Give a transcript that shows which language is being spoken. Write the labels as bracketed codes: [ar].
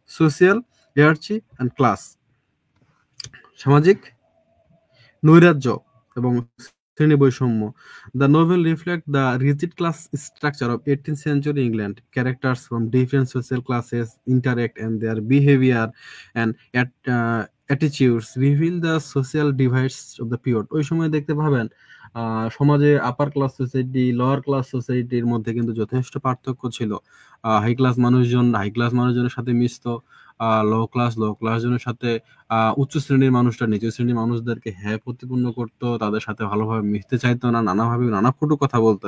[en] social hierarchy and class, [bn] সামাজিক নৈরাজ্য এবং শ্রেণী বৈষম্য। [en] The novel reflects the rigid class structure of 18th century England. Characters from different social classes interact, and their behavior and attitudes reveal the social divides of the period. [bn] ওই সময় দেখতে পাবেন সমাজে upper class society, lower class সোসাইটির মধ্যে কিন্তু যথেষ্ট পার্থক্য ছিল। হাই ক্লাস মানুষজনের সাথে মিশতো, লো ক্লাস জনের সাথে উচ্চ শ্রেণীর মানুষরা নিচু শ্রেণীর মানুষদেরকে প্রতিপন্ন করতো, তাদের সাথে ভালোভাবে মিশতে চাইতো না, নানা কটু কথা বলতো।